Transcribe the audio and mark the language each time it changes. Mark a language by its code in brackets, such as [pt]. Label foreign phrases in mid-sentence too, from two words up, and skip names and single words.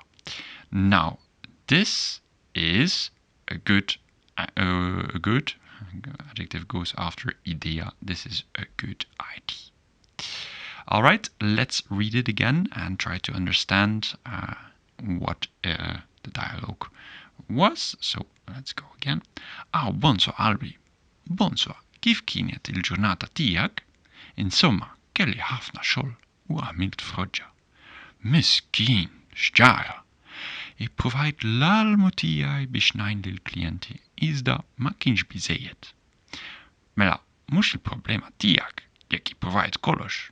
[en] Now, this is a good adjective goes after idea. This is a good idea. All right, let's read it again and try to understand what the dialogue was. So let's go again. Bonso Albi. [mt] Bonso, kif kienet il-ġurnata tiegħek? Insomma, kelli ħafna xogħol u għamilt froġġa. Miskin, xġara. Ippruvajt l-almu tiegħi biex ngħin lill-klijenti, iżda ma kienx biżejjed. Mela, mhux il-problema tiegħek jekk ippruvajt kollox.